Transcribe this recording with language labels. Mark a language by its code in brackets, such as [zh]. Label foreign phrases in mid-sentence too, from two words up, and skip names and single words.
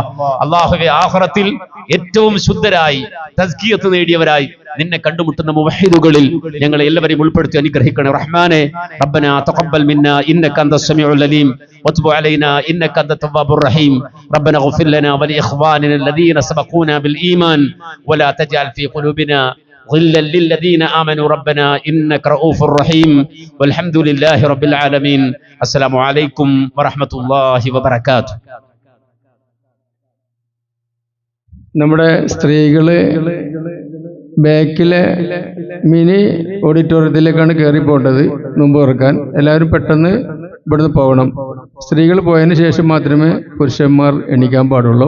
[ml] അല്ലാഹുവേ, ആഖിറത്തിൽ ഏറ്റവും ശുദ്ധരായി തസ്കിയത്ത് നേടിയവരായി നിന്നെ കണ്ടുമുട്ടുന്ന മുവഹിദുകളിൽ ഞങ്ങളെ എല്ലാവരെയും ഉൾപ്പെടുത്തി അനുഗ്രഹിക്കണേ റഹ്മാനെ. [ar] ربنا تقبل منا إنك أنت السميع العليم وتب علينا إنك أنت التواب الرحيم. ربنا اغفر لنا ولإخواننا الذين سبقونا بالإيمان ولا تجعل في قلوبنا غلا للذين آمنوا ربنا إنك رؤوف رحيم والحمد لله رب العالمين. السلام عليكم ورحمة الله وبركاته. [ml] നമ്മുടെ സ്ത്രീകള് ബാക്കിലെ മിനി ഓഡിറ്റോറിയത്തിലേക്കാണ് കയറി പോകേണ്ടത് നോമ്പ് തുറക്കാൻ. എല്ലാവരും പെട്ടെന്ന് ഇവിടുന്ന് പോകണം. സ്ത്രീകൾ പോയതിന് ശേഷം മാത്രമേ പുരുഷന്മാർ എണീക്കാൻ പാടുള്ളൂ.